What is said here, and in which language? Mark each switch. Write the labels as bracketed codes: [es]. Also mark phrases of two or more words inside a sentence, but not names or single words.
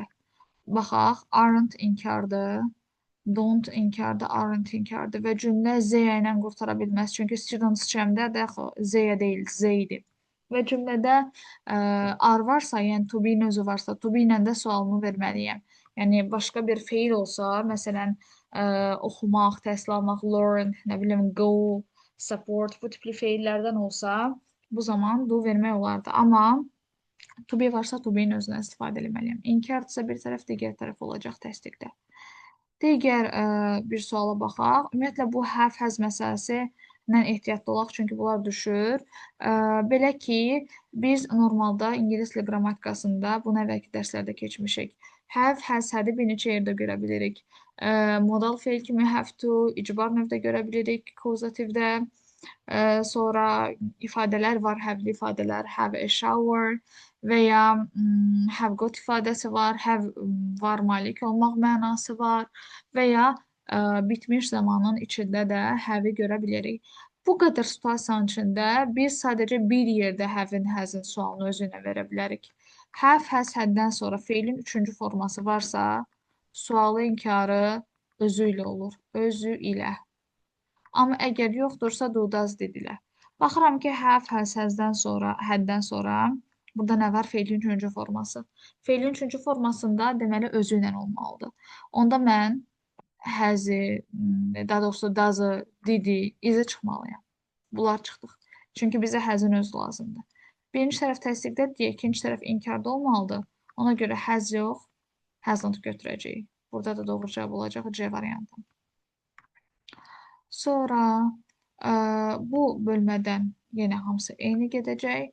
[az] Baxaq, aren't inkardır, don't inkardır, aren't inkardır və cümlə Z ilə qurtara bilməz. Çünki students cəmdə də Z-yə deyil, Z idi. Və cümlədə are varsa, yəni [en] to be [az] özü varsa, [en] to be [az] ilə də sualımı verməliyəm. Yəni başqa bir feil olsa, məsələn, oxumaq, təhsil almaq, learn, nə bilim, [en] go, support, [az] bu tipli feillərdən olsa, bu zaman do vermək olardı. Amma [en] to be [az] varsa [en] to be-nin [az] özündən istifadə etməliyəm. İnkardırsa bir tərəf, digər tərəf olacaq təsdiqdə. Digər bir suala baxaq. Ümumiyyətlə, bu have, has məsələsi ilə ehtiyatlı olaq, çünki bunlar düşür. Belə ki, biz normalda ingilis dili qrammatikasında bunu əvvəlki dərslərdə keçmişik. [en] Have, has, had-i [az] bir neçə yerdə görə bilirik. Modal feil kimi [en] have to, [az] icbar növdə görə bilirik, causativdə. Sonra ifadələr var, have-li ifadələr, [en] have a shower [az] və ya [en] have got [az] ifadəsi var, have var, malik olmaq mənası var və ya bitmiş zamanın içində də have-i görə bilirik. Bu qədər situasiyanın içində biz sadəcə bir yerdə [en] have-in, has-in [az] sualını özü ilə verə bilərik. [en] Have, has, [az] had-dən sonra feilin üçüncü forması varsa, sualı inkarı özü ilə olur, özü ilə. Amma əgər yoxdursa, [en] do, does [az] dedilər. Baxıram ki, [en] have, has, [az] has-dən sonra, had-dən sonra burada nə var? Feilin üçüncü forması. Feilin üçüncü formasında deməli özü ilə olmalıdır. Onda mən has-i, daha doğrusu does-ı, did-i, is-i çıxmalıyam. Bunlar çıxdıq. Çünki bizə has-in özü lazımdır. Birinci tərəf təsdiqdədir, ikinci tərəf inkarda olmalıdır. Ona görə has yox, hasn't götürəcəyik. Burada da doğru cavab olacaq C variantı. Sonra bu bölmədən yenə hamısı eyni gedəcək.